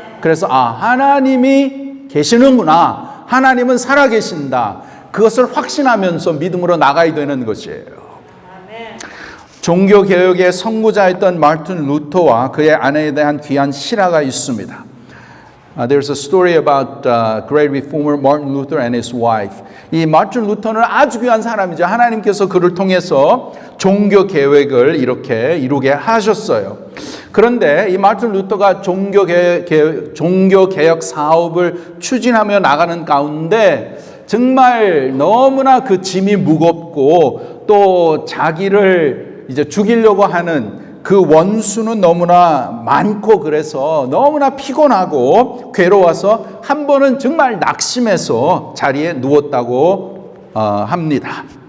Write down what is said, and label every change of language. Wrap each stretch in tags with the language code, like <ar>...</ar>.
<ko>그래서 하나님이 계시는구나. 하나님은 살아계신다. 그것을 확신하면서 믿음으로 나가야 되는 것이에요. 종교개혁의 선구자였던 마틴 루터와 그의 아내에 대한 귀한 실화가 있습니다.</ko> <en>There's a story about great reformer Martin Luther and his wife.</en> <ko>이 마틴 루터는 아주 귀한 사람이죠. 하나님께서 그를 통해서 종교개혁을 이렇게 이루게 하셨어요. 그런데 이 마틴 루터가 종교개혁 사업을 추진하며 나가는 가운데 정말 너무나 그 짐이 무겁고 또 자기를 이제 죽이려고 하는 그 원수는 너무나 많고 그래서 너무나 피곤하고 괴로워서 한 번은 정말 낙심해서 자리에 누웠다고 합니다.</ko>